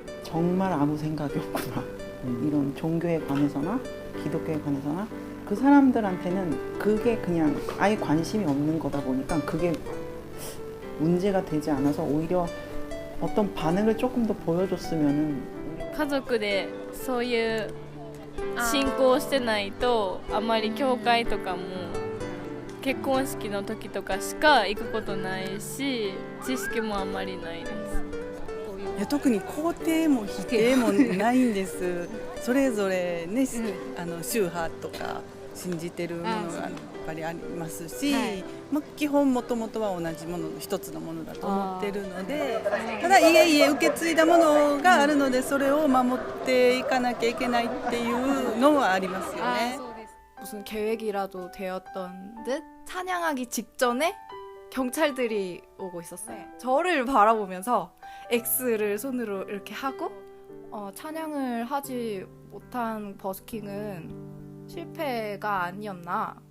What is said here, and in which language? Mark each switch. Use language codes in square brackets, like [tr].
[ko] 정말 아무 생각이 없구나. 이런 종교에 관해서나 기독교에 관해서나 그 사람들한테는 그게 그냥 아예 관심이 없는 거다 보니까 그게 문제가 되지 않아서 오히려 어떤 반응을 조금 더 보여줬으면은 [ja] 家族でそういう信仰してないとあまり教会とかも結婚式の時とかしか行くことないし知識もあまりないです。いや特に肯定も否定もないんですそれぞれね、宗派とか信じてるものがやっぱりありますし、基本もともとは同じものの一つのものだと思ってるのでただいえ受け継いだものがあるのでそれを守っていかなきゃいけないっていうのはありますよね。 [ko] 무슨 계획이라도 되었던 듯 찬양하기 직전에 경찰들이 오고 있었어요. 저를 바라보면서 X를 손으로 이렇게 하고 찬양을 하지 못한 버스킹은 실패가 아니었나.